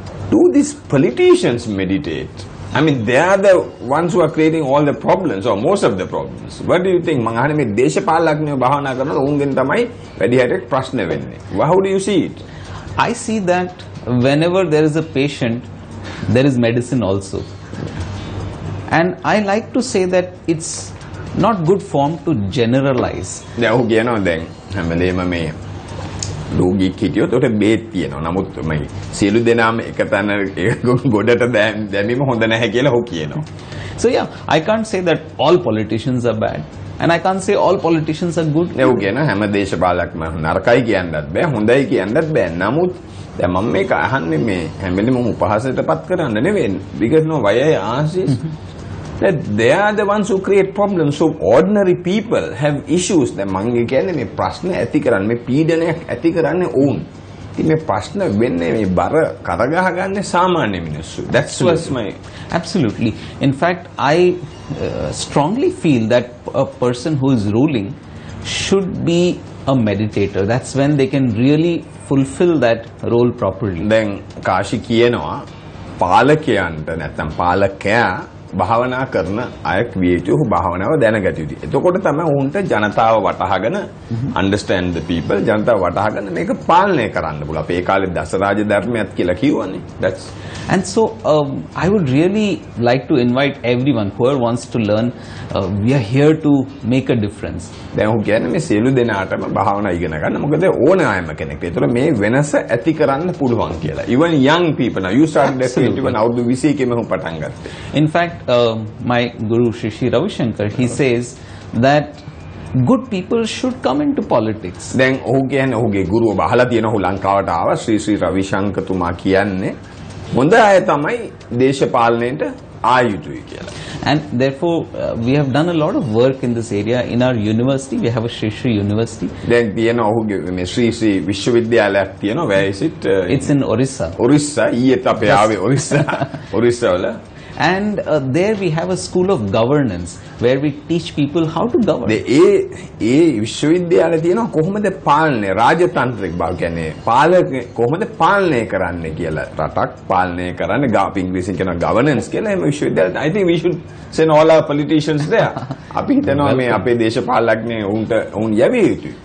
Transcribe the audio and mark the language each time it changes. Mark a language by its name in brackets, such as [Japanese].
[English] Do these politicians meditate? I mean they are the ones who are creating all the problems or most of the problems. What do you think? [Sinhala] මං අහන්නේ මේ දේශපාලඥයෝ භාවනා කරනකොට උන්ගෙන් තමයි වැඩි හරියට ප්‍රශ්න වෙන්නේ. [English] How do you see it? I see that whenever there is a patient, there is medicine also. And I like to say that it's not good form to generalize. [Sinhala] දැන් ඔහු කියනවා දැන් හැමදේම මේ රෝගීෙක් හිටියොත් උට බේත් තියෙනවා. නමුත් මේ සියලු දෙනාම එක තැන ගොඩට දැමීම හොඳ නැහැ කියලා ඔහු කියනවා. [English] So yeah, I can't say that all politicians are bad. And I can't say all politicians are good. [Sinhala] ඔහු කියනවා හැම දේශපාලකම නරකයි කියන්නත් බෑ හොඳයි කියන්නත් බෑ. නමුත් දැන් මම මේක අහන්නේ මේ හැමදේම උපහාසයටපත් කරන්න නෙවෙයි. [English] Because no why I ask is that they are the ones who create problems. So ordinary people have issues. [Sinhala] දැන් මම කියන්නේ මේ ප්‍රශ්න ඇති කරන්නේ මේ පීඩනයක් ඇති කරන්නේ ඔවුන්. ඉතින් මේ ප්‍රශ්න වෙන්නේ මේ බර කරගහ ගන්න සාමාන්‍ය මිනිස්සු. [English] That's what's my... Absolutely. In fact, I strongly feel that a person who is ruling should be a meditator. That's when they can really fulfill that role properly. [Sinhala] දැන් කාශි කියනවා පාලකයන්ට නැත්නම් පාලකයා භාවනා කරන අයෙක් විය යුතු භාවනාව දැනගත යුතුයි. එතකොට තමයි උන්ට ජනතාව වටහාගෙන [English] understand the people [Sinhala] ජනතාව වටහාගෙන මේක පාලනය කරන්න පුළුවන්. අපේ කාලේ දසරාජ ධර්මයක් කියලා කිව්වනේ. [English] That's and so I would really like to invite everyone whoever wants to learn. We are here to make a difference. [Sinhala] දැන් ඔහු කියන්නේ මේ සියලු දෙනාටම භාවනා ඉගෙන ගන්න. මොකද ඕනෑම කෙනෙක්. ඒතර මේ වෙනස ඇති කරන්න පුළුවන් කියලා. [English] Even young people now you started at 21 [Sinhala] අවුරුදු 21 ම පටන් ගත්තා. [English] In fact, fact, my guru Shri Shri Ravi Shankar, he says that good people should come into politics. [Sinhala] දැන් ඔහු කියන්නේ ඔහුගේ ගුරුව බහලා තියෙන ඔහු ලංකාවට ආවා ශ්‍රී ශ්‍රී රවිශංකර් තුමා කියන්නේ හොඳ අය තමයි දේශපාලනයට ආයුතුයි කියලා. [English] And therefore, we have done a lot of work in this area in our university. We have a Shri Shri University. [Sinhala] දැන් තියෙන ඔහුගේ මේ ශ්‍රී ශ්‍රී විශ්වවිද්‍යාලයක් තියෙනවා. [English] Where is it? It's in Orissa. Orissa. [Sinhala] ඊයේත් අපේ ආවේ Orissa. Orissa වල. [English] And there we have a school of governance where we teach people how to govern. [Sinhala] ඒ විශ්වවිද්‍යාලේ තියෙනවා කොහොමද පාලනය රාජතන්ත්‍රික බව කියන්නේ පාලක කොහොමද පාලනය කරන්න කියලා රටක් පාලනය කරන්න අපි ඉංග්‍රීසියෙන් කියන governance කියලා එහෙම විශ්වවිද්‍යාලේ [English] I think we should send all our politicians there. [Sinhala] අපි හිතනවා මේ අපේ දේශපාලඥයෝ උන් යවිය යුතුයි.